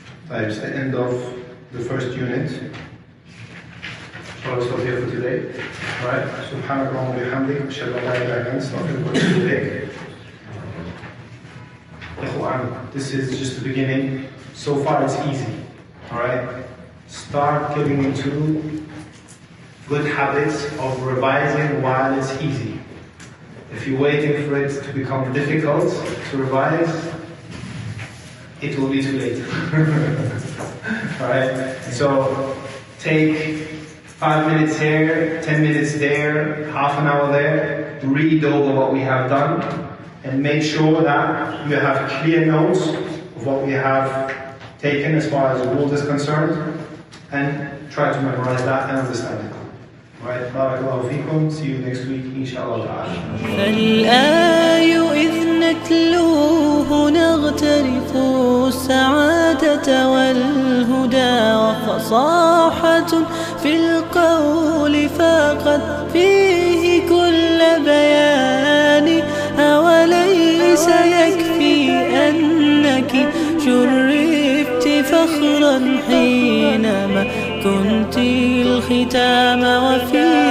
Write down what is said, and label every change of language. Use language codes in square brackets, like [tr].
[en] It's the end of the first unit. So I'll stop here for today. Alright. [ar] سبحانك اللهم وبحمدك أشهد أن لا إله إلا أنت أستغفرك وأتوب إليك. [en] This is just the beginning. So far it's easy. Alright? Start getting into good habits of revising while it's easy. If you're waiting for it to become difficult to revise, it will be too late. Alright? So take 5 minutes here, 10 minutes there, half an hour there, read over what we have done, and make sure that you have clear notes of what we have taken as far as the rules is concerned, and try to memorize that and understand it. Alright, barakallahu feekum, see you next week, inshallah ta'ala. [ar] فالآي إذ نتلوه نغترف السعادة والهدى وفصاحة في القول فقد فيه كل بيان أوليس يكفي أنك شرفت فخرا حينما كنت الختام وفي